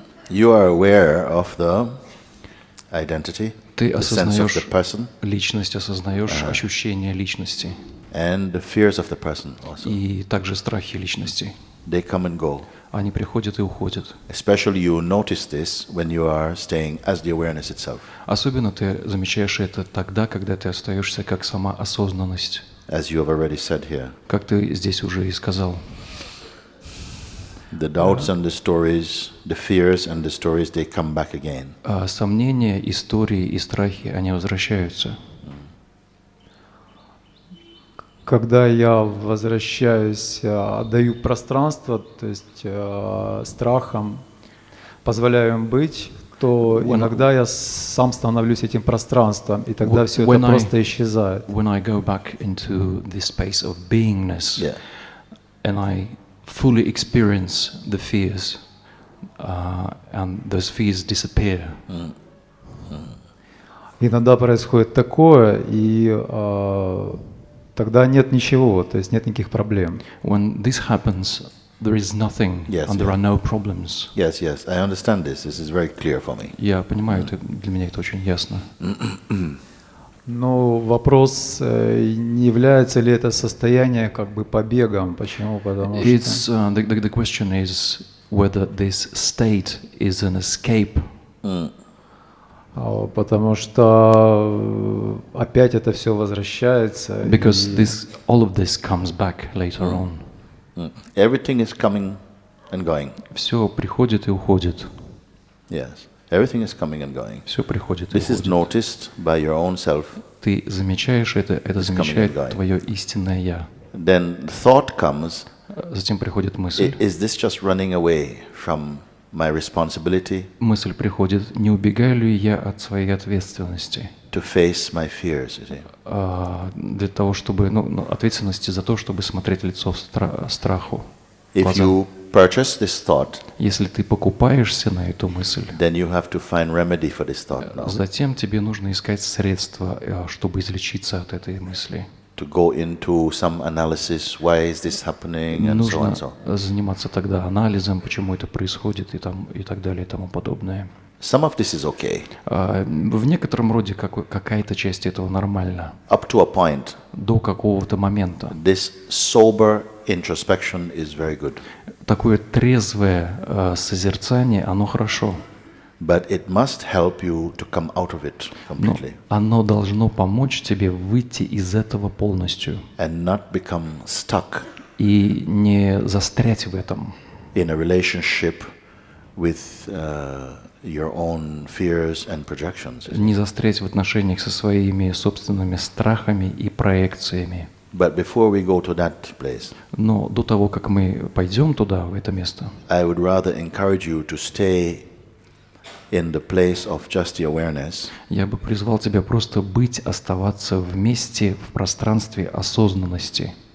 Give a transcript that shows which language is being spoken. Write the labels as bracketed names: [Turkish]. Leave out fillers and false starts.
[English] You are aware of the identity, [Russian] Ты [English] the sense of the [Russian] осознаешь [English] person, [Russian] личность, осознаешь ощущение личности [English] and the fears of the person also. [Russian] и также страхи личности. [English] They come and go. [Russian] Они приходят и уходят. [English] Especially you notice this when you are staying as the awareness itself. [Russian] Особенно ты замечаешь это тогда, когда ты остаешься как сама осознанность, [English] As you have already said here. [Russian] как ты здесь уже и сказал. [English] The doubts and the stories, the fears and the stories, they come back again. [Russian] Сомнения, истории и страхи, они возвращаются. Когда я возвращаюсь, отдаю пространство, то есть страхам, позволяю им быть, то иногда я сам становлюсь этим пространством, и тогда все это просто исчезает. [English] When I go back into this space of beingness, Yeah. and I fully experience the fears, and those fears disappear. [Russian] Иногда происходит такое, и тогда нет ничего, то есть нет никаких проблем. [English] When this happens, there is nothing, Yes, and there yeah. are no problems. Yes, I understand this. This is very clear for me. [Russian] Я понимаю, это, для меня это очень ясно. Но вопрос, не является ли это состояние как бы побегом? Почему? Потому что [English] It's the question is whether this state is an escape. [Russian] потому что опять это все возвращается. [English] Because [Russian] и [English] all of this comes back later on. Everything is coming and going. [Russian] Все приходит и уходит. [English] Yes. Everything is coming and going. [Russian] Все приходит и [English] This is [Russian] уходит. [English] noticed by your own self. [Russian] Ты замечаешь это [English] coming [Russian] замечает [English] and going. [Russian] твое истинное я. [English] Then thought comes, [Russian] Затем приходит мысль. [English] is this just running away from my responsibility [Russian] Мысль приходит, не убегаю ли я от своей ответственности? [English] to face my fears, you see? [Russian] Для того, чтобы, ответственности за то, чтобы смотреть лицо страху. [English] If [Russian] глаза. [English] you purchase this thought, [Russian] Если ты покупаешься на эту мысль, [English] then you have to find remedy for this thought now. [Russian] затем тебе нужно искать средства, чтобы излечиться от этой мысли. [English] To go into some analysis, why is this happening, and so [Russian] Нужно [English] and so. [Russian] заниматься тогда анализом, почему это происходит, и так далее, и тому подобное. [English] Some of this is okay, [Russian] В некотором роде какая-то часть этого нормальна. [English] up to a point. [Russian] До какого-то момента. [English] This sober introspection is very good, [Russian] Такое трезвое созерцание, оно хорошо. [English] but it must help you to come out of it [Russian] Но [English] completely [Russian] оно должно помочь тебе выйти из этого полностью [English] and not become stuck [Russian] и не застрять в этом, [English] in a relationship with your own fears and projections. [Russian] не застрять в отношениях со своими собственными страхами и проекциями. [English] But before we go to that place, [Russian] Но до того, как мы пойдем туда, в это место, [English] I would rather encourage you to stay in the place of just the awareness [Russian] я бы призвал тебя просто быть, оставаться вместе в пространстве осознанности.